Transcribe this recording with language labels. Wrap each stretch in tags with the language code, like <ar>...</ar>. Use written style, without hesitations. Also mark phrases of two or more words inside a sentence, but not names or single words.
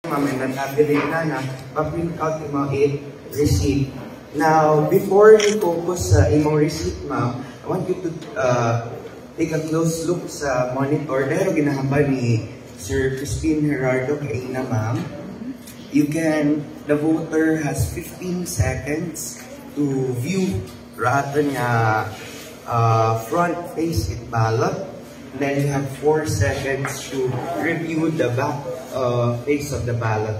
<hil>ma'am, and nag-tabulate na, pa-print out yung mga receipt.</hil> <en>Now, before you focus</en> <hil>sa imong</hil> <en>receipt, ma'am, I want you to take a close look sa monitor.</en> <hil>Dahil ginahamba ni Sir Crispin Gerardo kay Ina, ma'am.</hil> <en>The voter has 15 seconds to view rather nga front-facing ballot. Then you have 4 seconds to review the back face of the ballot.</en>